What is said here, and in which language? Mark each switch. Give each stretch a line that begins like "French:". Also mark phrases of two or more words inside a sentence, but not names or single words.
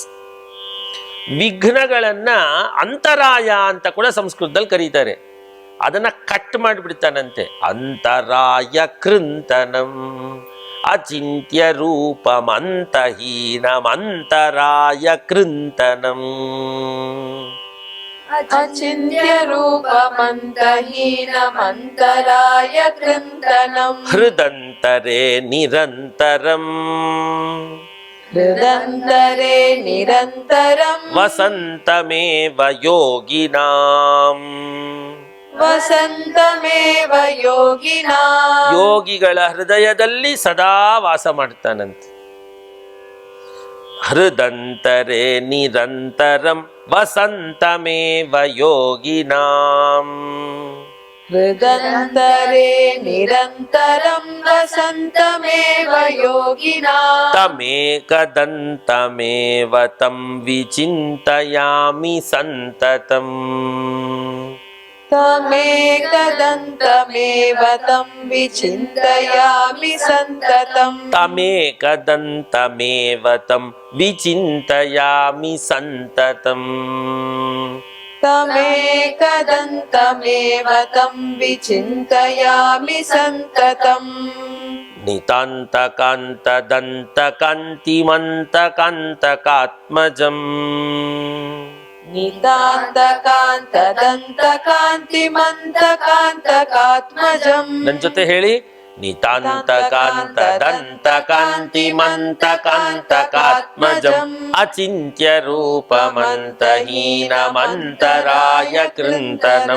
Kannada: ವಿಘ್ನಗಳನ್ನ ಅಂತರಾಯ ಅಂತ ಕೂಡ ಸಂಸ್ಕೃತದಲ್ಲಿ ಕರೀತಾರೆ. ಅದನ್ನ ಕಟ್ ಮಾಡಿಬಿಡ್ತಾನಂತೆ.
Sanskrit: ಅಂತರಾಯ ಕೃಂತನಂ ಅಚಿಂತ್ಯ ರೂಪಮಂತಹೀನಮಂತರಾಯ ಕೃಂತನಂ. अचिन्त्यरूपमन्तहीनमन्तराय कृन्तनम्. ಹೃದಂತರೇ ನಿರಂತರಂ हृदन्तरे निरन्तरम्. ವಸಂತಮೇವ ಯೋಗಿನಾಂ. ವಸಂತಮೇವ ಯೋಗಿನಾಂ.
Kannada: ಯೋಗಿಗಳ ಹೃದಯದಲ್ಲಿ ಸದಾ ವಾಸ ಮಾಡ್ತಾನಂತೆ.
Sanskrit: ಹೃದಂತರೇ ನಿರಂತರಂ ವಸಂತಮೇವ ಯೋಗಿನಾಂ. ಹೃದಂತರೇ ನಿರಂತರಂ ವಸಂತಮೇವ ಯೋಗಿನಾಂ. ತಮೇಕದಂತಮೇವ ತಂ ವಿಚಿಂತಯಾಮಿ ಸಂತತಂ. ತಮೇಕದಂತಮೇವ ತಂ ವಿಚಿಂತಯಾಮಿ ಸಂತತಂ. ತಮೇಕದಂತಮೇವ ತಂ ವಿಚಿಂತಯಾಮಿ ಸಂತತಂ. ತಮೇಕದಂತಮೇವ ತಂ ವಿಚಿಂತಯಾಮಿ ಸಂತತಂ. ನಿತಾಂತಕಾಂತದಂತಕಾಂತಿಮಂತಕಾಂತಕಾತ್ಮಜಂ. ನಿತಾಂತಕಾಂತದಂತಕಾಂತಿಮಂತಕಾಂತಕಾತ್ಮಜಂ.
Kannada: ನನ್ನ ಜೊತೆ ಹೇಳಿ,
Sanskrit: ನಿತಾಂತಕಾಂತದಂತಕಾಂತಿಮಂತಕಾಂತಕಾತ್ಮಜಂ ಅಚಿಂತ್ಯ ರೂಪಮಂತಹೀನಮಂತರಾಯ ಕೃಂತನಂ.